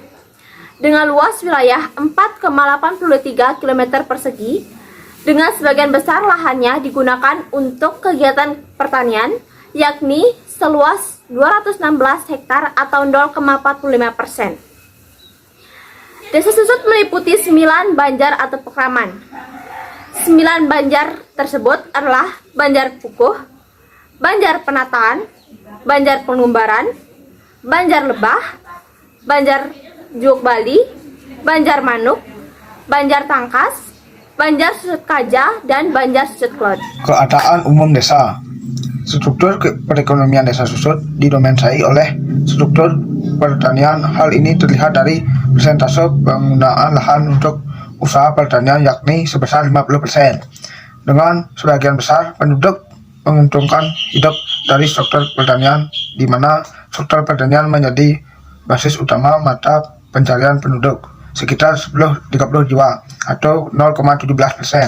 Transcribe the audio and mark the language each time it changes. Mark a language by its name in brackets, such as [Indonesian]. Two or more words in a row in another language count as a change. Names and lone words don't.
[Indonesian] Dengan luas wilayah 4,83 km persegi, dengan sebagian besar lahannya digunakan untuk kegiatan pertanian, yakni seluas 216 hektar atau 0,45%. Desa Susut meliputi 9 banjar atau pekraman. 9 banjar tersebut adalah Banjar Pukuh, Banjar Penataan, Banjar Penumbaran, Banjar Lebah, Banjar Juk Bali, Banjar Manuk, Banjar Tangkas, Banjar Susut Kaja, dan Banjar Susut Klod. Keadaan umum desa. Struktur perekonomian desa Susut didominasi oleh struktur pertanian. Hal ini terlihat dari persentase penggunaan lahan untuk usaha pertanian yakni sebesar 50%. Dengan sebagian besar penduduk menguntungkan hidup dari struktur pertanian, di mana struktur pertanian menjadi basis utama mata pencarian penduduk, sekitar 30 jiwa atau 0,17%.